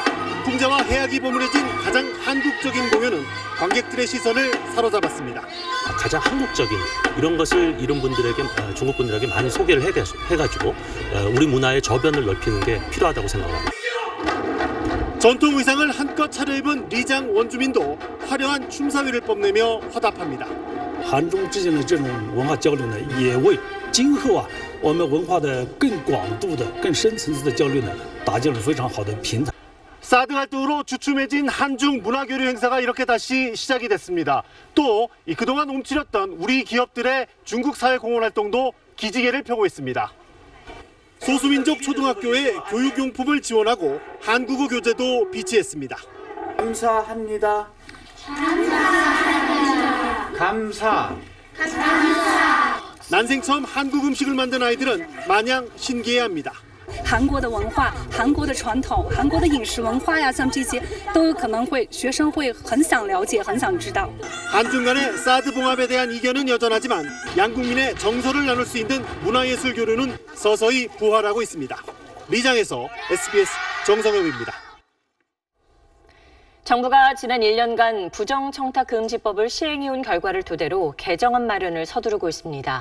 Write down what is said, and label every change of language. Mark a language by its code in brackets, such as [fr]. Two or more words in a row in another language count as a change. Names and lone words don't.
[ko] 풍자와 해악이 버무려진 가장 한국적인 공연은 관객들의 시선을 사로잡았습니다. 가장 한국적인 이런 것을 이런 분들에게 중국 분들에게 많이 소개를 해가지고 우리 문화의 저변을 넓히는 게 필요하다고 생각합니다. 전통 의상을 한껏 차려입은 리장 원주민도 화려한 춤사위를 뽐내며 화답합니다. [zh] 韩中之间的这种文化交流呢，也为今后我们文化的更广度的、更深层次的交流呢，打建了非常好的平台。 [ko] 사드 활동으로 주춤해진 한중 문화교류 행사가 이렇게 다시 시작이 됐습니다. 또 그동안 움츠렸던 우리 기업들의 중국 사회 공헌 활동도 기지개를 펴고 있습니다. 소수민족 초등학교에 교육용품을 지원하고 한국어 교재도 비치했습니다. 감사합니다. 감사. 난생 처음 한국 음식을 만든 아이들은 마냥 신기해합니다. [zh] 韩国的文化、韩国的传统、韩国的饮食文化呀，像这些都有可能学生会很想了解、很想知道。 [ko] 한중 간의 사드 봉합에 대한 이견은 여전하지만 양국민의 정서를 나눌 수 있는 문화예술 교류는 서서히 부활하고 있습니다. 리장에서 SBS 정성엽입니다. 정부가 지난 1년간 부정청탁금지법을 시행해온 결과를 토대로 개정안 마련을 서두르고 있습니다.